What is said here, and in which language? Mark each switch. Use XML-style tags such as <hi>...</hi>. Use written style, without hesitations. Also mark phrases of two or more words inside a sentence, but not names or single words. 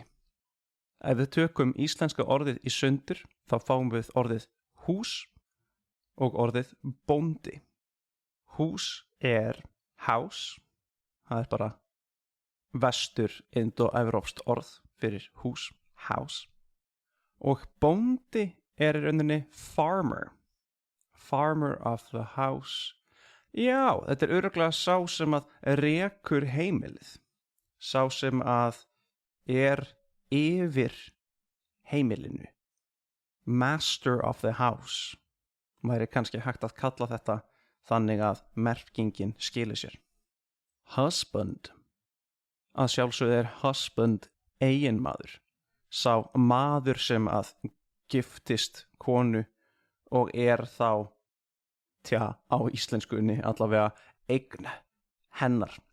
<is>Ef við tökum íslenska orðið í sundur, þá fáum við orðið hús og orðið bóndi. Hús er house, það er bara vestur indo-evrópskt orð fyrir hús, house. Og bóndi er í rauninni</is> <en>farmer of the house.</en> <is>Já, þetta er örugglega sá sem að rekur heimilið, sá sem að er yfir heimilinu,</is> <en>master of the house.</en> <is>Maður er kannski hægt að kalla þetta þannig að merkingin skilir sér. Husband, að sjálfsögðu er husband eiginmaður, sá maður sem að giftist konu og er þá, á íslenskunni allavega, eign hennar.</is>